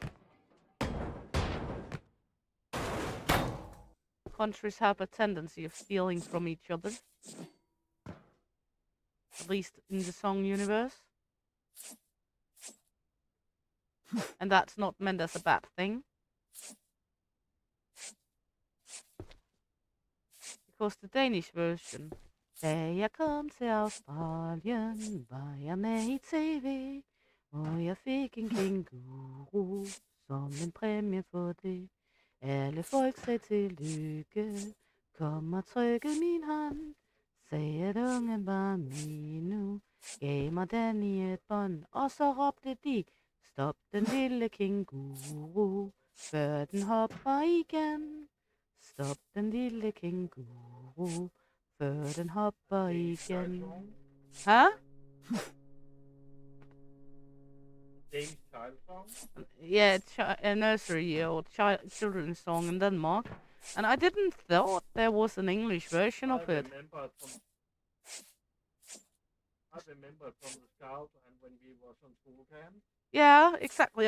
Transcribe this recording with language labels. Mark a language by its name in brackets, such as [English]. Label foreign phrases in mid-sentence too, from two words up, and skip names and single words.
[English] Countries have a tendency of stealing from each other. At least in the song universe. And that's not meant as a bad thing. Because the Danish version. [Danish] Da jeg kom til Australien, var jeg med i TV, og jeg fik en kænguru som en præmie for det. Alle folk sagde tillykke, kom og trykke min hånd, sagde at ungen var min nu, gav mig den i et bånd, og så råbte de, stop den lille kænguru, før den hopper igen. Stop den lille kænguru, før den hopper igen. Huh? [English] Danish child song. Yeah, a nursery or children's song in Denmark. And I didn't thought there was an English version of it. I remember it from the scout and when we was on school camp. Yeah, exactly.